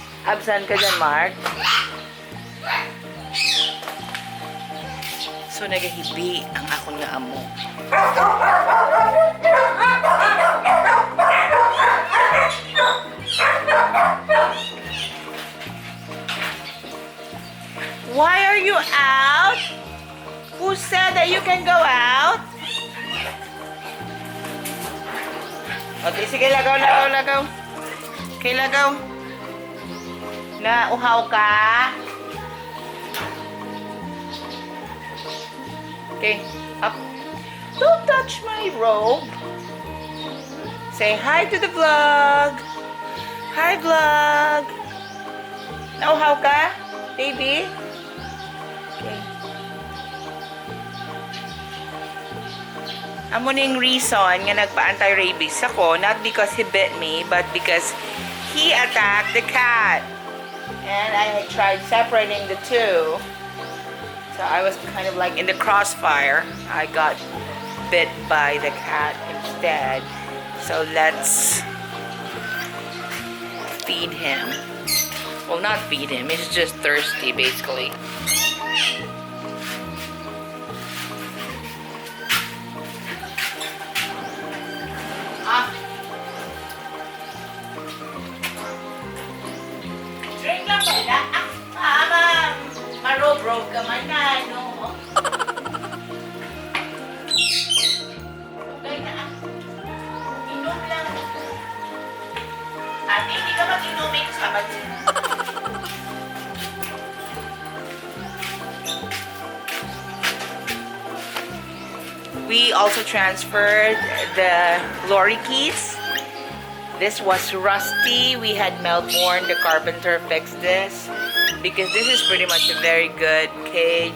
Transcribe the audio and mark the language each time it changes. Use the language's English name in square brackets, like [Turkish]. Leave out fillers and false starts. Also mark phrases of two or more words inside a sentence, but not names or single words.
[Filipino] Absent ka dyan, Mark? [Cebuano] So, nagahibi ang akong nga amo. [English] Why are you out? Who said that you can go out? [Cebuano] Okay, sige, lagaw. Okay, lagaw. Nauhaw ka? [English] Okay, up. Don't touch my robe. Say hi to the vlog. [Cebuano] Hi, vlog. Nauhaw ka, baby? Okay. Amo ning reason nga nagpa-anti-rabies ako, [English] not because he bit me, but because he attacked the cat. And I had tried separating the two. So I was kind of like in the crossfire. I got bit by the cat instead. So let's feed him. Well, not feed him. He's just thirsty, basically. [Cebuano] Drink lang ba? Maro-bro ka man na, no? Okay na. Inom lang. [Filipino] Ate, hindi ka mag-inumin sa batin. [English] We also transferred the lorry keys. This was rusty. We had Melbourne, the carpenter, fix this. Because this is pretty much a very good cage.